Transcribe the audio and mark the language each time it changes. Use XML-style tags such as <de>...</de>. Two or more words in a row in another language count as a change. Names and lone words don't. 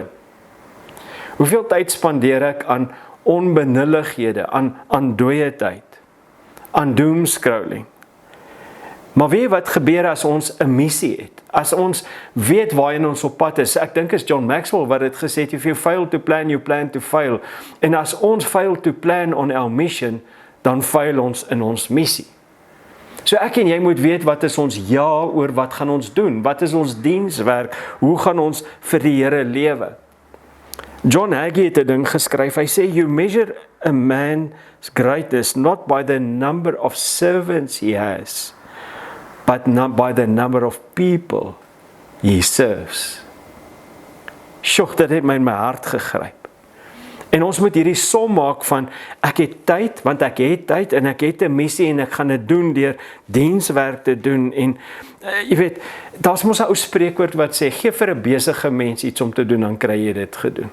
<af>Hoeveel tyd spandeer ek aan onbenullighede, aan dooie tyd, aan doomscrolling? Maar weet wat gebeur as ons 'n missie het? As ons weet waarheen ons op pad is. Ek dink is John Maxwell wat dit gesê het,</af> <en>if you fail to plan, you plan to fail.</en> <af>En as ons</af> <en>fail to plan on our mission,</en> <af>dan fail ons in ons missie. So ek en jy moet weet wat is ons ja oor wat gaan ons doen? Wat is ons dienswerk? Hoe gaan ons vir die Here lewe? John Hagee het 'n ding geskryf. Hy sê</af> <en>you measure a man's greatness not by the number of servants he has, but not by the number of people he serves.</en> <af>Sjoe, dit het my in my hart gegryp. En ons moet hierdie som maak van ek het tyd, want ek het tyd en ek het 'n missie en ek gaan dit doen deur dienswerk te doen. En jy weet, daar's mos 'n ou spreekwoord wat sê gee vir 'n besige mens iets om te doen, dan kry jy dit gedoen.</af>